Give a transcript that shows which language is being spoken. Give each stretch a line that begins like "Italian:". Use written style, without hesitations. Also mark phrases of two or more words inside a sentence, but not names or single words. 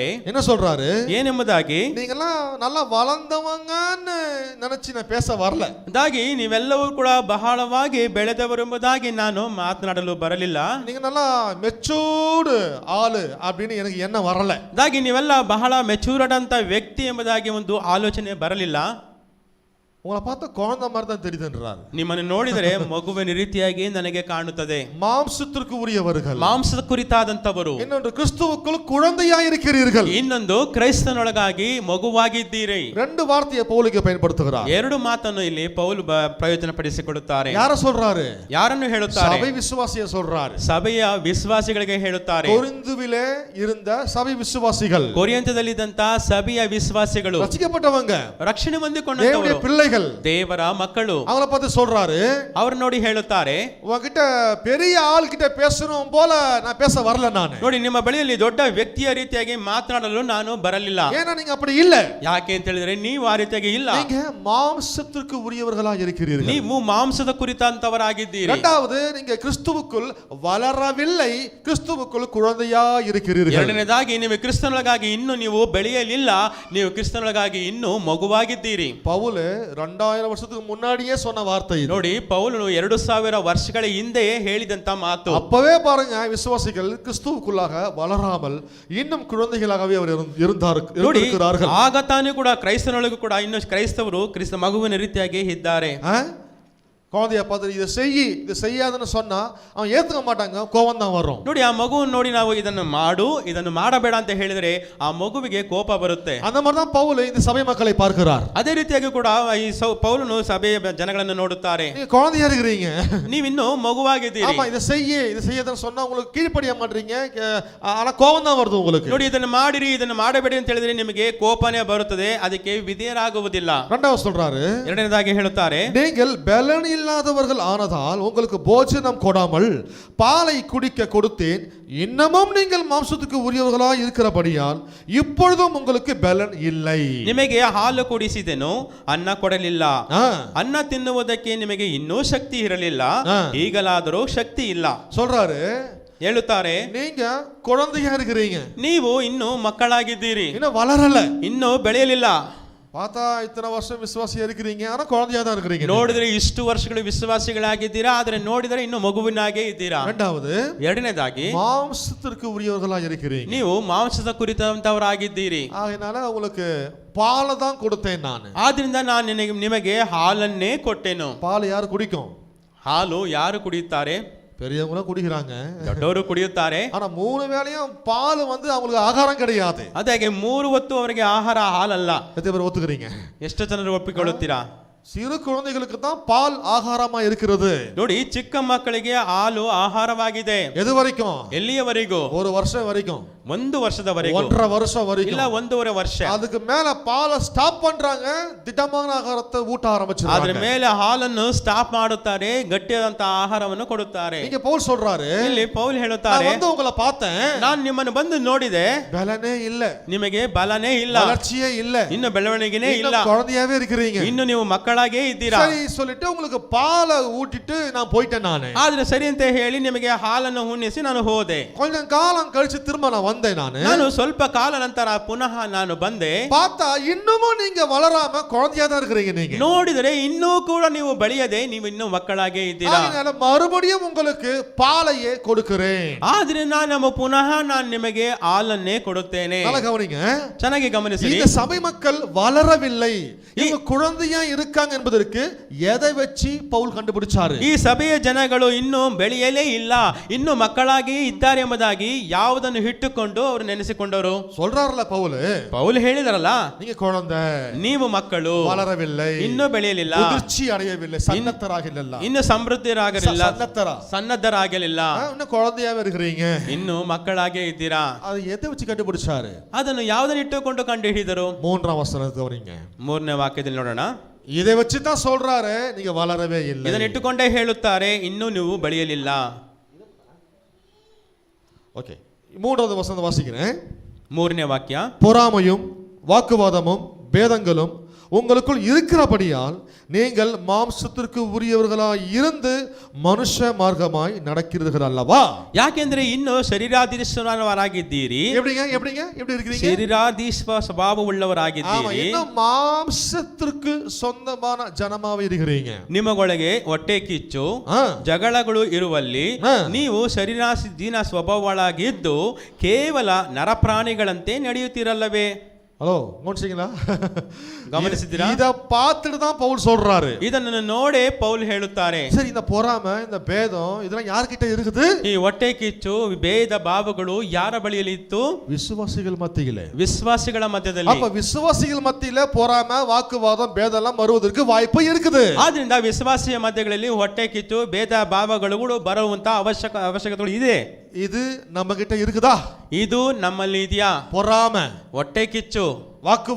Tamil: என்ன சொல்றாரு?
Kannada: ಏನೆಂಬುದಾಗಿ,
Tamil: நீங்கெல்லாம் நல்லா வளர்ந்தவங்கன்னு நினைச்சு நான் பேச வரல.
Kannada: ಅದಾಗಿ ನೀವೆಲ್ಲವೂ ಕೂಡ ಬಹಳವಾಗಿ ಬೆಳೆದವರು ಎಂಬುದಾಗಿ ನಾನು ಮಾತನಾಡಲು ಬರಲಿಲ್ಲ.
Tamil: நீங்க நல்லா மெச்சூர்டு ஆளு அப்படின்னு எனக்கு என்ன வரல.
Kannada: ಅದಾಗಿ ನೀವೆಲ್ಲ ಬಹಳ ಮೆಚೂರ್ಡ್ ಅಂತ ವ್ಯಕ್ತಿ ಎಂಬುದಾಗಿ ಒಂದು ಆಲೋಚನೆ ಬರಲಿಲ್ಲ.
Tamil: உங்களை பார்த்தா குழந்தை மாதிரி தான் தெரியுதுன்றார்.
Kannada: ನಿಮ್ಮನ್ನು ನೋಡಿದರೆ ಮಗುವಿನ ರೀತಿಯಾಗಿ ನನಗೆ ಕಾಣುತ್ತದೆ.
Tamil: மாம்சத்திற்கு உரியவர்கள்,
Kannada: ಮಾಂಸದ ಕುರಿತಾದಂತವರು.
Tamil: இன்னொன்று கிறிஸ்துவுக்குள் குழந்தையாய் இருக்கிறீர்கள்.
Kannada: ಇನ್ನೊಂದು ಕ್ರೈಸ್ತನೊಳಗಾಗಿ ಮಗುವಾಗಿದ್ದೀರಿ.
Tamil: ரெண்டு வார்த்தையை பவுலுக்கு பயன்படுத்துகிறார்.
Kannada: ಎರಡು ಮಾತನ್ನು ಇಲ್ಲಿ ಪೌಲು ಪ್ರಯೋಜನ ಪಡಿಸಿಕೊಳ್ಳುತ್ತಾರೆ.
Tamil: யார சொல்றாரு?
Kannada: ಯಾರನ್ನು ಹೇಳುತ್ತಾರೆ?
Tamil: சபை விசுவாசியை சொல்றாரு.
Kannada: ಸಭೆಯ ವಿಶ್ವಾಸಿಗಳಿಗೆ ಹೇಳುತ್ತಾರೆ.
Tamil: கொரிந்துவிலே இருந்த சபை விசுவாசிகள்,
Kannada: ಕೊರಿಂಥದಲ್ಲಿದ್ದಂತ ಸಭೆಯ ವಿಶ್ವಾಸಿಗಳು,
Tamil: ரட்சிக்கப்பட்டவங்க,
Kannada: ರಕ್ಷಣೆ
Tamil: தேவனுடைய
Kannada: ಹೊಂದಿಕೊಂಡವರು,
Tamil: பிள்ளைகள், பிள்ளைகள்,
Kannada: ದೇವರ ಮಕ್ಕಳು.
Tamil: அவங்கள பார்த்து சொல்றாரு,
Kannada: ಅವ್ರು ನೋಡಿ ಹೇಳುತ್ತಾರೆ,
Tamil: உங்ககிட்ட பெரிய ஆள் கிட்ட பேசணும் போல நான் பேச வரல நானு.
Kannada: ನೋಡಿ ನಿಮ್ಮ ಬಳಿಯಲ್ಲಿ ದೊಡ್ಡ ವ್ಯಕ್ತಿಯ ರೀತಿಯಾಗಿ ಮಾತನಾಡಲು ನಾನು ಬರಲಿಲ್ಲ.
Tamil: ஏன்னா நீங்க அப்படி இல்ல.
Kannada: ಯಾಕೆ ಅಂತ ಹೇಳಿದ್ರೆ ನೀವು ಆ ರೀತಿಯಾಗಿ ಇಲ್ಲ.
Tamil: நீங்க மாம்சத்திற்கு உரியவர்களா இருக்கிறீர்கள்.
Kannada: ನೀವು ಮಾಂಸದ ಕುರಿತಂತವರಾಗಿದ್ದೀರಿ.
Tamil: இரண்டாவது, நீங்க கிறிஸ்துவுக்குள் வளரவில்லை, கிறிஸ்துவுக்குள் குழந்தையா இருக்கிறீர்கள்.
Kannada: ಎರಡನೇದಾಗಿ ನೀವು ಕ್ರಿಸ್ತನೊಳಗಾಗಿ ಇನ್ನೂ ನೀವು ಬೆಳೆಯಲಿಲ್ಲ, ನೀವು ಕ್ರಿಸ್ತನೊಳಗಾಗಿ ಇನ್ನೂ ಮಗುವಾಗಿದ್ದೀರಿ.
Tamil: பவுல் 2000 வருஷத்துக்கு முன்னாடியே சொன்ன வார்த்தை இது.
Kannada: ನೋಡಿ, ಪೌಲನು 2000 ವರ್ಷಗಳ ಹಿಂದೆಯೇ ಹೇಳಿದಂತ ಮಾತು.
Tamil: அப்பவே பாருங்க, விசுவாசிகள் கிறிஸ்துவுக்குள்ளாக வளராமல் இன்னும் குழந்தைகளாகவே அவர் இருக்கிறார்கள்.
Kannada: ಆಗ ತಾನೇ ಕೂಡ ಕ್ರೈಸ್ತನೊಳಗೂ ಕೂಡ ಇನ್ನು ಕ್ರೈಸ್ತವರು ಕ್ರಿಸ್ತ ಮಗುವಿನ ರೀತಿಯಾಗಿ ಇದ್ದಾರೆ.
Tamil: குழந்தைய பார்த்து இதை இது செய்யாதுன்னு சொன்னா அவன் ஏத்துக்க மாட்டாங்க, கோபம் தான் வரும்.
Kannada: ನೋಡಿ, ಆ ಮಗುವನ್ನು ನೋಡಿ ನಾವು ಇದನ್ನು ಮಾಡು, ಇದನ್ನು ಮಾಡಬೇಡ ಅಂತ ಹೇಳಿದ್ರೆ ಆ ಮಗುವಿಗೆ ಕೋಪ ಬರುತ್ತೆ.
Tamil: அந்த மாதிரி தான் பவுல் இந்த சபை மக்களை பார்க்கிறார்.
Kannada: ಅದೇ ರೀತಿಯಾಗಿ ಕೂಡ ಈ ಪೌಲನು ಸಭೆಯ ಜನಗಳನ್ನು ನೋಡುತ್ತಾರೆ.
Tamil: நீங்க குழந்தையா இருக்கிறீங்க,
Kannada: ನೀವು ಇನ್ನೂ ಮಗುವಾಗಿದ್ದೀರಿ.
Tamil: ஆமா, இதை செய்யாதுன்னு சொன்னா உங்களுக்கு கீழ்ப்படிய மாட்டீங்க, ஆனா கோபம் தான் வருது உங்களுக்கு.
Kannada: ನೋಡಿ, ಇದನ್ನು ಮಾಡಿರಿ, ಇದನ್ನು ಮಾಡಬೇಡಿ ಅಂತ ಹೇಳಿದ್ರೆ ನಿಮಗೆ ಕೋಪನೇ ಬರುತ್ತದೆ, ಅದಕ್ಕೆ ವಿಧೇಯರಾಗುವುದಿಲ್ಲ.
Tamil: ரெண்டாவது சொல்றாரு,
Kannada: ಎರಡನೇದಾಗಿ ಹೇಳುತ್ತಾರೆ,
Tamil: நீங்கள் பலன் இல்லாதவர்கள் ஆனதால் உங்களுக்கு போஜனம் கொடாமல் பாலை குடிக்க கொடுத்தேன், இன்னமும் நீங்கள் மாம்சத்துக்கு உரியவர்களாய் இருக்கிறபடியால் இப்பொழுதும் உங்களுக்கு பலன் இல்லை.
Kannada: ನಿಮಗೆ ಹಾಲು ಕುಡಿಸಿದೆನು, ಅನ್ನ ಕೊಡಲಿಲ್ಲ. ಅನ್ನ ತಿನ್ನುವುದಕ್ಕೆ ನಿಮಗೆ ಇನ್ನೂ ಶಕ್ತಿ ಇರಲಿಲ್ಲ, ಈಗಲಾದರೂ ಶಕ್ತಿ ಇಲ್ಲ.
Tamil: சொல்றாரு,
Kannada: ಹೇಳುತ್ತಾರೆ,
Tamil: நீங்க குழந்தையா இருக்கிறீங்க,
Kannada: ನೀವು ಇನ್ನೂ ಮಕ್ಕಳಾಗಿದ್ದೀರಿ,
Tamil: இன்னும் வளரல,
Kannada: ಇನ್ನೂ ಬೆಳೆಯಲಿಲ್ಲ.
Tamil: பார்த்தா இத்தனை வருஷம் விசுவாசியா இருக்கிறீங்க, ஆனா குழந்தையா தான் இருக்கிறீங்க.
Kannada: ನೋಡಿದ್ರೆ ಇಷ್ಟು ವರ್ಷಗಳು ವಿಶ್ವಾಸಿಗಳಾಗಿದ್ದೀರಾ, ಆದ್ರೆ ನೋಡಿದರೆ ಇನ್ನು ಮಗುವಿನಾಗೆ ಇದ್ದೀರಾ.
Tamil: இரண்டாவது,
Kannada: ಎರಡನೇದಾಗಿ
Tamil: மாம்சத்திற்கு உரியவர்களா இருக்கிறீங்க,
Kannada: ನೀವು ಮಾಂಸದ ಕುರಿತಂತವರಾಗಿದ್ದೀರಿ.
Tamil: அதனால உங்களுக்கு பாலை தான் கொடுத்தேன் நான்.
Kannada: ಆದ್ರಿಂದ ನಾನು ನಿಮಗೆ ಹಾಲನ್ನೇ ಕೊಟ್ಟೆನು.
Tamil: பால் யாரு குடிக்கும்?
Kannada: ಹಾಲು ಯಾರು ಕುಡಿಯುತ್ತಾರೆ?
Tamil: பெரியவங்களும் குடிக்கிறாங்க,
Kannada: ದೊಡ್ಡವರು ಕುಡಿಯುತ್ತಾರೆ.
Tamil: ஆனா 3 வேளையும் பால் அவங்களுக்கு ஆகாரம் கிடையாது.
Kannada: ಅದಾಗೆ 3 ಹೊತ್ತು ಅವರಿಗೆ ಆಹಾರ ಹಾಲಲ್ಲ.
Tamil: எத்தனை பேர் ஒத்துக்கிறீங்க?
Kannada: ಎಷ್ಟು ಜನರು ಒಪ್ಪಿಕೊಳ್ಳುತ್ತೀರಾ?
Tamil: சிறு குழந்தைகளுக்கு தான் பால் ஆகாரமா இருக்கிறது.
Kannada: ನೋಡಿ, ಚಿಕ್ಕ ಮಕ್ಕಳಿಗೆ ಹಾಲು ಆಹಾರವಾಗಿದೆ.
Tamil: எது வரைக்கும்?
Kannada: ಎಲ್ಲಿಯವರೆಗೂ?
Tamil: 1 வருஷம் வரைக்கும்,
Kannada: 1 ವರ್ಷದವರೆಗೂ,
Tamil: 1.5 வருஷம் வரைக்கும்,
Kannada: ಇಲ್ಲ 1.5 ವರ್ಷ.
Tamil: அதுக்கு மேல பாலை ஸ்டாப் பண்றாங்க, திடமான ஆகாரத்தை ஊட்ட ஆரம்பிச்சாங்க.
Kannada: ಅದರ ಮೇಲೆ ಹಾಲನ್ನು ಸ್ಟಾಪ್ ಮಾಡುತ್ತಾರೆ, ಗಟ್ಟಿಯಾದಂತ ಆಹಾರವನ್ನು ಕೊಡುತ್ತಾರೆ.
Tamil: இங்க பவுல் சொல்றாரு,
Kannada: ಇಲ್ಲಿ ಪೌಲ್ ಹೇಳುತ್ತಾರೆ,
Tamil: நான் உங்களை பார்த்தேன்,
Kannada: ನಾನು ನಿಮ್ಮನ್ನು ಬಂದು ನೋಡಿದೆ,
Tamil: பலனே இல்ல,
Kannada: ನಿಮಗೆ ಬಲನೇ ಇಲ್ಲ,
Tamil: வளர்ச்சியே இல்ல,
Kannada: ಇನ್ನು ಬೆಳವಣಿಗೆನೇ ಇಲ್ಲ,
Tamil: குழந்தையாவே இருக்கிறீங்க,
Kannada: ಇನ್ನು ನೀವು ಮಕ್ಕಳಾಗೇ ಇದ್ದೀರಾ.
Tamil: சரி சொல்லிட்டு உங்களுக்கு பாலை ஊட்டிட்டு நான் போயிட்டேன். நானு
Kannada: ಆದ್ರೆ ಸರಿ ಅಂತ ಹೇಳಿ ನಿಮಗೆ ಹಾಲನ್ನು ಉಣಿಸಿ ನಾನು ಹೋದೆ.
Tamil: கொஞ்சம் காலம் கழிச்சு திரும்ப நான் வந்தேன்.
Kannada: ನಾನು ಸ್ವಲ್ಪ ಕಾಲ ನಂತರ ಪುನಃ ನಾನು ಬಂದೆ.
Tamil: பார்த்தா இன்னமும் நீங்க வளராம குழந்தையா தான் இருக்கிறீங்க. நீங்க
Kannada: ನೋಡಿದರೆ ಇನ್ನೂ ಕೂಡ ನೀವು ಬೆಳೆಯದೆ ನೀವು ಇನ್ನೂ ಮಕ್ಕಳಾಗೇ ಇದ್ದೀರಾ.
Tamil: அதனால மறுபடியும் உங்களுக்கு பாலையே கொடுக்கிறேன்.
Kannada: ಆದ್ರೆ ನಾನು ಪುನಃ ನಾನು ನಿಮಗೆ ಹಾಲನ್ನೇ ಕೊಡುತ್ತೇನೆ.
Tamil: நல்லா கவனிங்க,
Kannada: ಚೆನ್ನಾಗಿ ಗಮನಿಸಿ.
Tamil: இந்த சபை மக்கள் வளரவில்லை, இவங்க குழந்தையா இருக்காங்க என்பதற்கு எதை வச்சு பவுல் கண்டுபிடிச்சாரு?
Kannada: ಈ ಸಭೆಯ ಜನಗಳು ಇನ್ನೂ ಬೆಳೆಯಲೇ ಇಲ್ಲ, ಇನ್ನೂ ಮಕ್ಕಳಾಗಿ ಇದ್ದಾರೆ ಎಂಬುದಾಗಿ ಯಾವುದನ್ನು ಇಟ್ಟುಕೊಂಡು ಅವರು ನೆನೆಸಿಕೊಂಡರು.
Tamil: சொல்றாருல பவுல்
Kannada: ಹೇಳಿದರಲ್ಲ,
Tamil: நீங்க குழந்தை,
Kannada: ನೀವು ಮಕ್ಕಳು,
Tamil: வளரவில்லை,
Kannada: ಇನ್ನೂ ಬೆಳೆಯಲಿಲ್ಲ,
Tamil: முதிர்ச்சி அடையவில்லை, சன்னத்தராகಲಿಲ್ಲ,
Kannada: ಇನ್ನು ಸಮೃದ್ಧರಾಗಲಿಲ್ಲ, ಸನ್ನದ್ಧರಾಗಲಿಲ್ಲ,
Tamil: இன்னும் குழந்தையாவே இருக்கிறீங்க,
Kannada: ಇನ್ನು ಮಕ್ಕಳಾಗೇ ಇದ್ದೀರಾ.
Tamil: அது எதை வச்சு கண்டுபிடிச்சாரு?
Kannada: ಅದನ್ನು ಯಾವುದನ್ನು ಇಟ್ಟುಕೊಂಡು ಕಂಡು ಹಿಡಿದರು?
Tamil: 3ஆம் வசனத்தை கவனிங்க.
Kannada: 3ನೇ ವಾಕ್ಯದಲ್ಲಿ ನೋಡೋಣ.
Tamil: இதை வச்சு தான் சொல்றாரு, நீங்க வளரவே இல்லை.
Kannada: ಇದನ್ನು ಇಟ್ಟುಕೊಂಡೇ ಹೇಳುತ್ತಾರೆ, ಇನ್ನೂ ನೀವು ಬೆಳೆಯಲಿಲ್ಲ.
Tamil: ஓகே, 3வது வசனத்தை வாசிக்கிறேன்.
Kannada: 3ನೇ ವಾಕ್ಯ.
Tamil: பொறாமையும் வாக்குவாதமும் பேதங்களும் உங்களுக்குள் இருக்கிறபடியால் நீங்கள் மாம்சத்திற்கு உரியவர்களாய் இருந்து மனுஷ மார்க்கமாய் நடக்கிறீர்கள் அல்லவா?
Kannada: ಯಾಕೆಂದ್ರೆ ಇನ್ನು ಶರೀರಾಧೀಶ್ವರರಾಗಿದ್ದೀರಿ.
Tamil: எப்படி இருக்கீங்க?
Kannada: ಶರೀರಾಧೀಶ್ವ ಸ್ವಭಾವವುಳ್ಳವರಾಗಿದ್ದೀರಿ.
Tamil: இன்னும் மாம்சத்திற்கு சொந்தமான ஜனமாவே இருக்கிறீங்க.
Kannada: ನಿಮಗೊಳಗೆ ಹೊಟ್ಟೆ ಕಿಚ್ಚು ಜಗಳಗಳು ಇರುವಲ್ಲಿ ನೀವು ಶರೀರಾಧೀನ ಸ್ವಭಾವಗಳಾಗಿದ್ದು ಕೇವಲ ನರಪ್ರಾಣಿಗಳಂತೆ ನಡೆಯುತ್ತಿರಲ್ಲವೇ?
Tamil: ஹலோ, கவனிச்சீங்களா?
Kannada: ಗಮನಿಸಿದ್ದೀರಾ?
Tamil: இத பார்த்துட்டு தான் பவுல் சொல்றாரு.
Kannada: ಇದನ್ನು ನೋಡೇ ಪೌಲ್ ಹೇಳುತ್ತಾರೆ.
Tamil: சரி, இந்த பொறாமை, இந்த பேதம் இதெல்லாம் யார்கிட்ட இருக்குது?
Kannada: ಈ ಹೊಟ್ಟೆ ಕಿಚ್ಚು ಭೇದ ಭಾವಗಳು ಯಾರ ಬಳಿಯಲ್ಲಿ ಇತ್ತು?
Tamil: விசுவாசிகள் மத்தியிலே,
Kannada: ವಿಶ್ವಾಸಿಗಳ ಮಧ್ಯದಲ್ಲಿ.
Tamil: அப்ப விசுவாசிகள் மத்தியிலே பொறாமை, வாக்குவாதம், பேதம் எல்லாம் வருவதற்கு வாய்ப்பு இருக்குது.
Kannada: ಆದ್ರಿಂದ ವಿಶ್ವಾಸಿಯ ಮಧ್ಯಗಳಲ್ಲಿ ಹೊಟ್ಟೆ ಕಿಚ್ಚು ಭೇದ ಭಾವಗಳು ಬರುವಂತ ಅವಶ್ಯಕತೆಗಳು ಇದೆ.
Tamil: இது நம்ம கிட்ட இருக்குதா?
Kannada: ಇದು ನಮ್ಮಲ್ಲಿ ಇದೆಯಾ?
Tamil: பொறாமை,
Kannada: ಹೊಟ್ಟೆ ಕಿಚ್ಚು,